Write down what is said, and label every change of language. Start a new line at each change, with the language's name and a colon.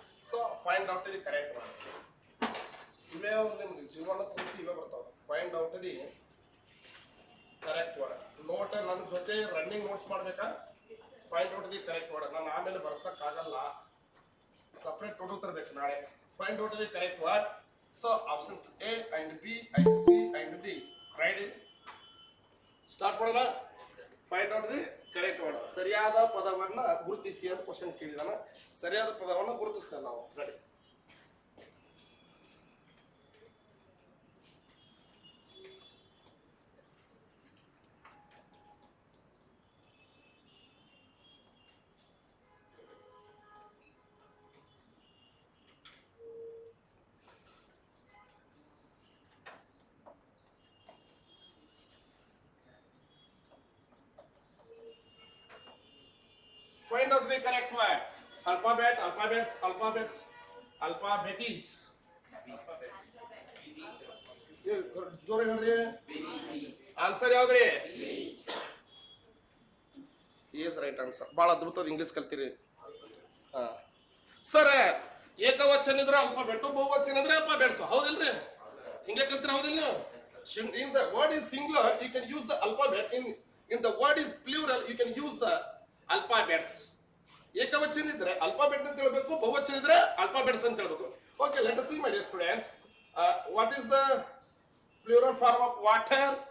English: So find out the correct word.
Kannada: ಇವೇ ನಿಮ್ಗೆ ಜೀವನ ಪೂರ್ತಿ ಇವೇ ಬರ್ತಾವೆ.
English: Find out the correct word.
Kannada: Note ನನ್ನ ಜೊತೆ ರನ್ನಿಂಗ್ ನೋಟ್ಸ್ ಮಾಡ್ಬೇಕಾ?
English: Find out the correct word.
Kannada: ನಾನು ಆಮೇಲೆ ಬರ್ಸಕ್ಕಾಗಲ್ಲ, ಸಪ್ರೇಟ್ ನೋಟ್ ತರಬೇಕು ನಾಳೆ.
English: Find out the correct word. So options A and B and C and D. Right,
Kannada: start ಮಾಡೋಣ.
English: Find out the correct word.
Kannada: ಸರಿಯಾದ ಪದವನ್ನ ಗುರುತಿಸಿ ಅಂತ ಕ್ವಶನ್ ಕೇಳಿದಾನ. ಸರಿಯಾದ ಪದವನ್ನು ಗುರುತಿಸ ನಾವು. Ready.
English: Find out the correct word. Alphabet, alphabets, alphabets, alphabetis.
Kannada: ಜೋರಾಗಿ ಹೇಳ್ರಿ. ಆನ್ಸರ್ ಯಾವ್ದ್ರಿ?
English: Is right answer.
Kannada: ಭಾಳ ಅದ್ಭುತದ ಇಂಗ್ಲಿಷ್ ಕಲ್ತೀರಿ. ಸರ್, ಏಕವಚನ ಇದ್ರೆ ಅಲ್ಫಾಬೆಟ್, ಬಹುವಚನ ಇದ್ರೆ ಅಲ್ಫಾಬೆಟ್ಸ್. ಹೌದಿಲ್ರಿ? ಹಿಂಗೆ ಕಲ್ತೀರ ಹೌದಿಲ್ಲ?
English: In the word is singular, you can use the alphabet. In the word is plural, you can use the alphabets.
Kannada: ಏಕವಚನ ಇದ್ರೆ ಅಲ್ಫಾಬೆಟ್ ಅಂತ ಹೇಳಬೇಕು, ಬಹುವಚನ ಇದ್ರೆ ಅಲ್ಫಾಬೆಟ್ಸ್ ಅಂತ ಹೇಳಬೇಕು.
English: Okay, let us see my dear students. What is the plural form of water?